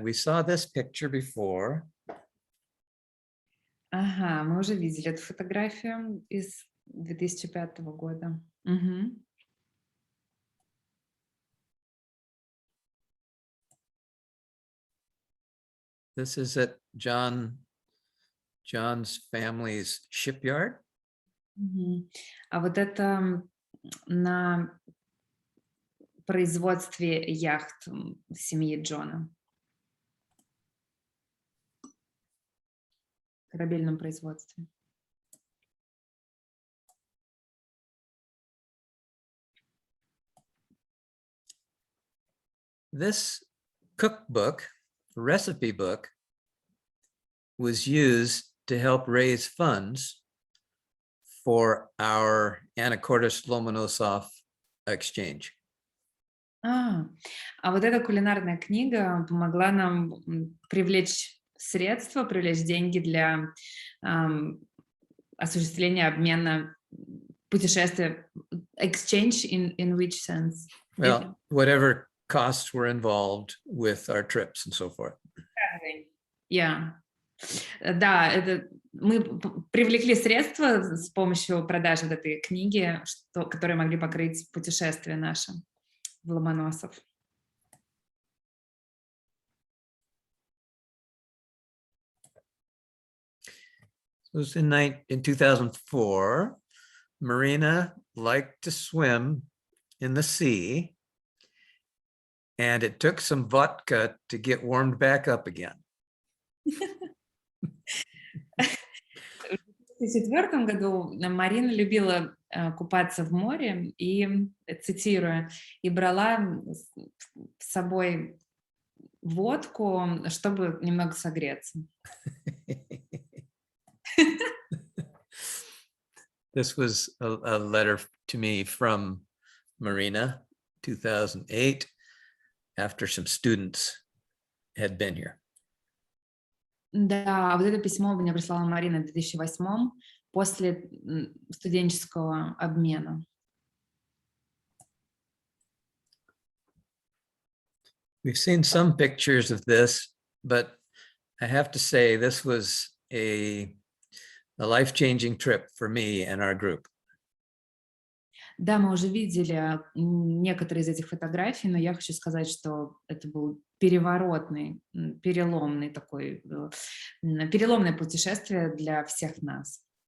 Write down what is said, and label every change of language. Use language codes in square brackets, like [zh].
[en] We saw this picture before. [ru] Ага, мы уже видели эту фотографию из 2005 года. Угу. [en] This is at John's family's shipyard. Угу. [ru] А вот это на производстве яхт семьи Джона. Корабельном производстве. [en] this cookbook, recipe book, was used to help raise funds for our Anacortes-Lomonosov exchange. [ru] А вот эта кулинарная книга помогла нам привлечь средства, привлечь деньги для осуществления обмена путешествия. [en] Exchange in which sense? Well, whatever costs were involved with our trips and so forth. Yeah. [ru] Да, это мы привлекли средства с помощью продажи вот этой книги, которые могли покрыть путешествие наше в Ломоносов. [en] It was in 2004. Marina liked to swim in the sea, and it took some vodka to get warmed back up again. [ru] В 2004 году Марина любила купаться в море и, цитируя, и брала с собой водку, чтобы немного согреться. [en] This was a letter to me from Marina, 2008, after some students had been here. [ru] Да, вот это письмо мне прислала Марина в 2008 после студенческого обмена. [en] We've seen some pictures of this, but I have to say this was a life-changing trip for me and our group. [ru] Да, мы уже видели некоторые из этих фотографий, но я хочу сказать, что это был переворотный, переломный такой, переломное путешествие для всех нас.